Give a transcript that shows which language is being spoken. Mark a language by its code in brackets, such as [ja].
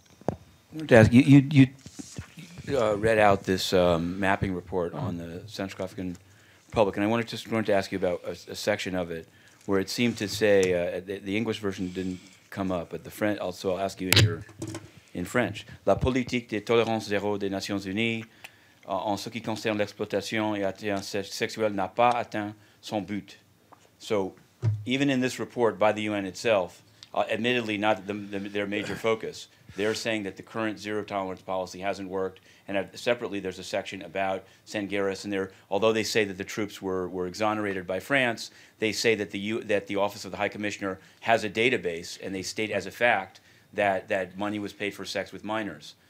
[en] I wanted to ask, you read out this mapping report on the Central African Republic, and I wanted to ask you about a section of it where it seemed to say, the English version didn't come up, but the French, also I'll ask you in French. [fr] La politique de tolérance zéro des Nations Unies en ce qui concerne l'exploitation et atteinte sexuelle n'a pas atteint son but. [en] So even in this report by the UN itself, admittedly not their major focus, they're saying that the current zero-tolerance policy hasn't worked, and separately there's a section about Sangaris, and although they say that the troops were exonerated by France, they say that the Office of the High Commissioner has a database, and they state as a fact that money was paid for sex with minors.